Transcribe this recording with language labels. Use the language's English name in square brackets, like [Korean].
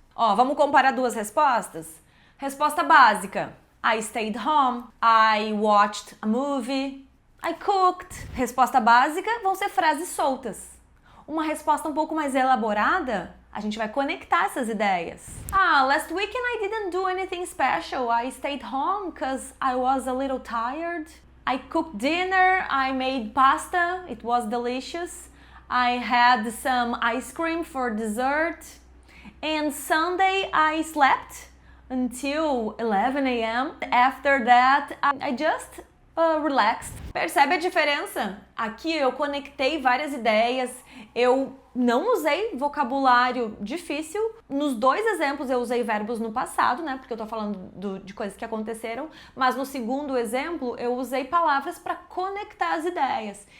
[Portuguese] Ó, vamos comparar duas respostas? Resposta básica: [English] I stayed home, I watched a movie, I cooked. [Portuguese] Resposta básica vão ser frases soltas. Uma resposta um pouco mais elaborada, a gente vai conectar essas ideias. [English] Last weekend I didn't do anything special. I stayed home because I was a little tired. I cooked dinner, I made pasta, it was delicious. I had some ice cream for dessert. And Sunday I slept until 11 a.m. After that, I just relaxed. [Portuguese] Percebe a diferença? Aqui eu conectei várias ideias, eu não usei vocabulário difícil. Nos dois exemplos eu usei verbos no passado, né? Porque eu tô falando de coisas que aconteceram, mas no segundo exemplo eu usei palavras para conectar as ideias.